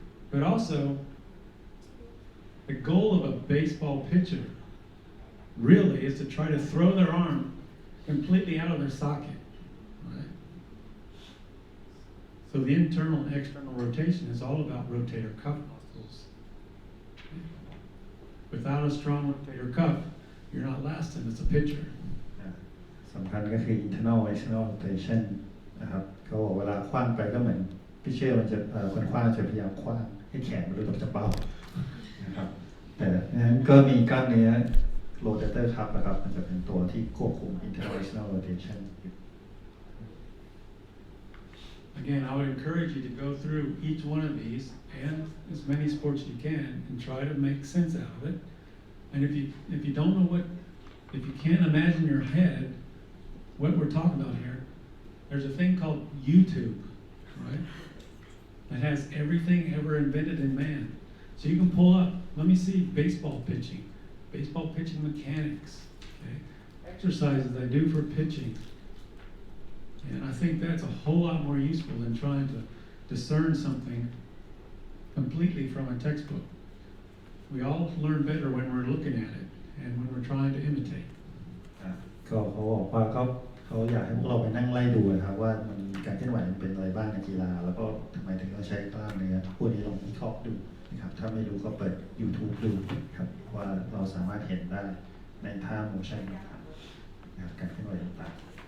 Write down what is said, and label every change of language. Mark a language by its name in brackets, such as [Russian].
[English] But also, the goal of a baseball pitcher really is to try to throw their arm completely out of their socket. Right? So the internal and external rotation is all about rotator cuff muscles. Okay. Without a strong rotator cuff, you're not lasting as a pitcher. [Thai] สำคัญก็คือ internal external rotation นะครับเขาบอกเวลาขว้างไปก็เหมือนพิชเชอร์มันจะคนขว้างจะพยายามขว้างให้แขนมันรู้จักเบานะครับแต่นั้นก็มีกล้ามเนื้อ rotator cuff นะครับมันจะเป็นตัวที่ควบคุม internal external rotation [English] Again, I would encourage you to go through each one of these and as many sports you can and try to make sense out of it. And if you don't know if you can't imagine in your head what we're talking about here, there's a thing called YouTube, right? That has everything ever invented in man. So you can pull up, let me see baseball pitching mechanics, okay? Exercises I do for pitching. And I think that's a whole lot more useful than trying to discern something completely from a textbook. We all learn better when we're looking at it and when we're trying to imitate. [Thai] ก็เขาบอกว่าก็ เขาอยากให้พวกเราไปนั่งไล่ดูนะครับว่ามันการเคลื่อนไหวมันเป็นอะไรบ้างในกีฬาแล้วก็ทำไมถึงต้องใช้กล้ามเนื้อพวกนี้ลองวิเคราะห์ดูนะครับถ้าไม่รู้ก็เปิด YouTube ดูครับว่าเราสามารถเห็นได้ในท่าโมชั่นต่างๆนะครับการเคลื่อนไหวต่างๆ